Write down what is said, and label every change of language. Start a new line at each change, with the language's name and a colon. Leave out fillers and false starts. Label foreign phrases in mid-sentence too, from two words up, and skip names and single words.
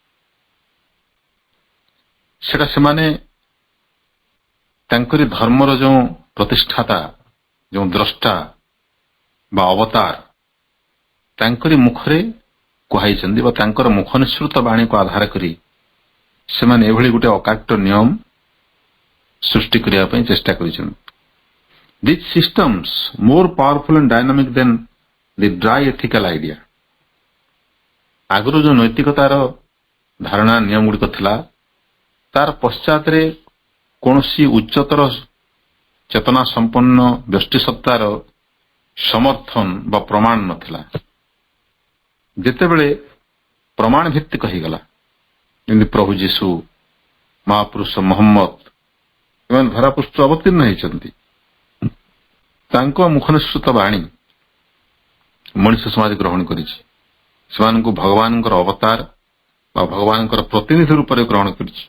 Odia: ସେଟା ସେମାନେ ତାଙ୍କରି ଧର୍ମର ଯେଉଁ ପ୍ରତିଷ୍ଠାତା, ଯେଉଁ ଦ୍ରଷ୍ଟା ବା ଅବତାର ତାଙ୍କରି ମୁଖରେ କୁହାଇଛନ୍ତି ବା ତାଙ୍କର ମୁଖ ନିଃସୃତ ବାଣୀକୁ ଆଧାର କରି ସେମାନେ ଏଭଳି ଗୋଟେ ଅକାଟ୍ୟ ନିୟମ ସୃଷ୍ଟି କରିବା ପାଇଁ ଚେଷ୍ଟା କରିଛନ୍ତି।
English: These systems more powerful and dynamic than the dry ethical idea।
Odia: ଆଗରୁ ଯେଉଁ ନୈତିକତାର ଧାରଣା ନିୟମ ଗୁଡ଼ିକ ଥିଲା ତାର ପଶ୍ଚାତରେ କୌଣସି ଉଚ୍ଚତର ଚେତନା ସମ୍ପନ୍ନ ବ୍ୟଷ୍ଟି ସତ୍ତାର ସମର୍ଥନ ବା ପ୍ରମାଣ ନଥିଲା। ଯେତେବେଳେ ପ୍ରମାଣ ଭିତ୍ତିକ ହେଇଗଲା, ଯେମିତି ପ୍ରଭୁ ଯୀଶୁ, ମହାପୁରୁଷ ମହମ୍ମଦ ଏମାନେ ଧରାପୃଷ୍ଠ ଅବତୀର୍ଣ୍ଣ ହେଇଛନ୍ତି, ତାଙ୍କ ମୁଖନିସୃତ ବାଣୀ ମଣିଷ ସମାଜ ଗ୍ରହଣ କରିଛି, ସେମାନଙ୍କୁ ଭଗବାନଙ୍କର ଅବତାର ବା ଭଗବାନଙ୍କର ପ୍ରତିନିଧି ରୂପରେ ଗ୍ରହଣ କରିଛି।